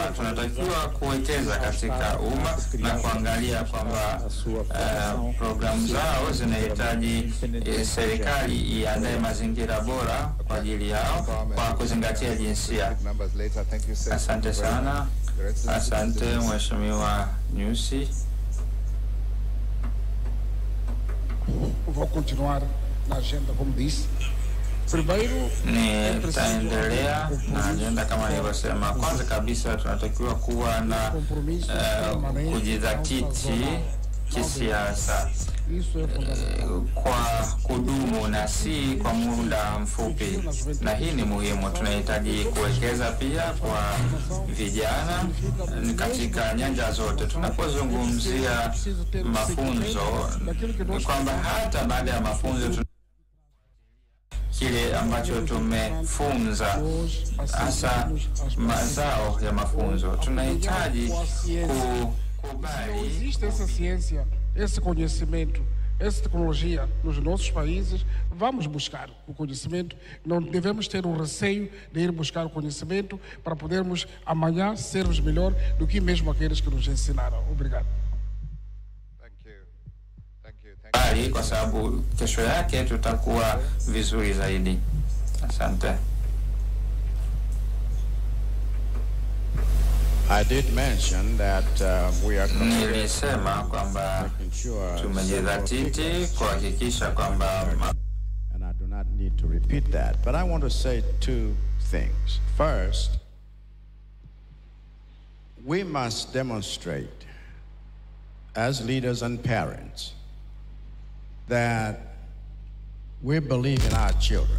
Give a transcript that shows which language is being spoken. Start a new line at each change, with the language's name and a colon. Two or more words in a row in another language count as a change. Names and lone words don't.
Swahili: Tunatakiwa kuwekeza katika umma na kuangalia kwamba programu zao zinahitaji serikali iandae mazingira bora kwa ajili yao kwa kuzingatia jinsia. Asante sana. Asante Mheshimiwa Nchi.
Portuguese: Vou continuar na agenda como disse.
Swahili: Nitaendelea na agenda kama nilivyosema. Kwanza kabisa tunatakiwa kuwa na kujidhatiti kisiasa kwa kudumu na si kwa muda mfupi, na hii ni muhimu. Tunahitaji kuwekeza pia kwa vijana katika nyanja zote. Tunapozungumzia mafunzo, ni kwamba hata baada ya mafunzo kile ambacho tumefunza, hasa mazao ya mafunzo, tunahitaji kukubali.
Portuguese: Existe essa ciência, esse conhecimento, essa tecnologia nos nossos países. Vamos buscar o conhecimento. Não devemos ter o receio de ir buscar o conhecimento para podermos amanhã sermos melhor do que mesmo aqueles que nos ensinaram. Obrigado.
Swahili: Kwa sababu kesho yake tutakuwa vizuri zaidi. Asante.
English: I did mention that we are
Swahili: nilisema kwamba tumejidhatiti kuhakikisha kwamba,
English: and I do not need to repeat that, but I want to say two things. First, we must demonstrate as leaders and parents that we believe in our children.